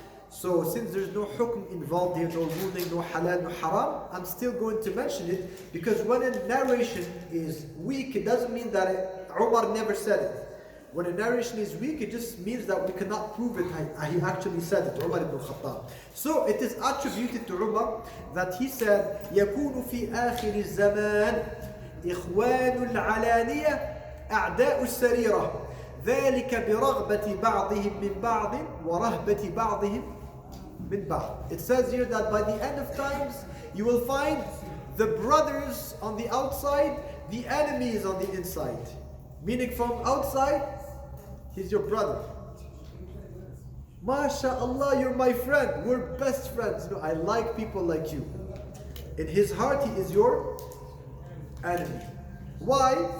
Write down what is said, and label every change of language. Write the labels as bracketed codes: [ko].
[en] So since there's no hukm involved here, no ruling, no halal, no haram, I'm still going to mention it, because when a narration is weak, it doesn't mean that Umar never said it. When a narration is weak, it just means that we cannot prove it. He actually said it, Umar ibn Khattab. So it is attributed to Umar that he said, [ar] يَكُونُ فِي آخِرِ الزَّمَانِ إِخْوَانُ الْعَلَانِيَةِ أَعْدَاءُ السَّرِيرَةِ ذَلِكَ بِرَغْبَةِ بَعْضِهِمْ مِنْ بَعْضٍ وَرَهْبَةِ بَعْضِهِمْ مِنْ بَعْضٍ. [en] It says here that by the end of times, you will find the brothers on the outside, the enemies on the inside. Meaning from outside, he's your brother. MashaAllah, you're my friend. We're best friends. You know, I like people like you. In his heart, he is your enemy. Why?